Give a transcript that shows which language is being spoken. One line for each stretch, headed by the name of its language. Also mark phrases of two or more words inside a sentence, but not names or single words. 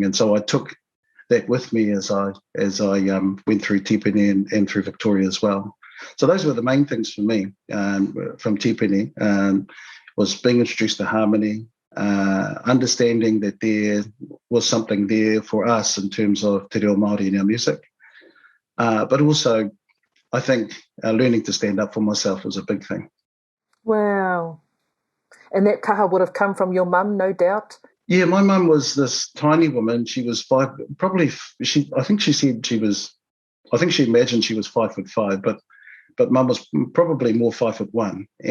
English: And so I took that with me as I went through Tipene and through Victoria as well. So those were the main things for me from Tipene, was being introduced to harmony, understanding that there was something there for us in terms of
Māori: te reo Māori
English: in our music. But also, I think learning to stand up for myself was a big thing. Wow. And that kaha would have come from your mum, no doubt? Yeah, my mum was this tiny woman. She was I think she imagined she was 5'5", but mum was probably more 5'1".